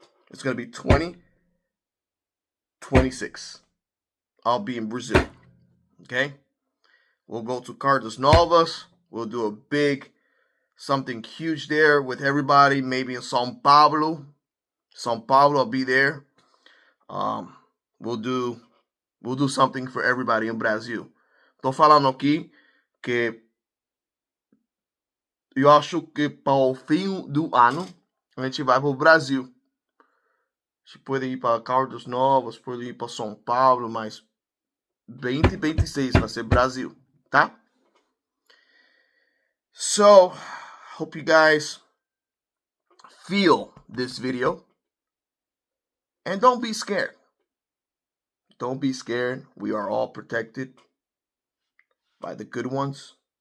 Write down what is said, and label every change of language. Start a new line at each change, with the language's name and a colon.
English: It's going to be 2026. I'll be in Brazil. Okay? We'll go to Carlos Novas. We'll do a big something huge there with everybody. Maybe in São Paulo. São Paulo, I'll be there. We'll do something for everybody in Brazil.
Portuguese: Tô falando aqui que eu acho que para o fim do ano a gente vai para o Brasil. A gente pode ir para Carlos Novas, pode ir para São Paulo, mas 2026 vai ser Brasil, tá?
English: So, hope you guys feel this video. And don't be scared. Don't be scared. We are all protected by the good ones.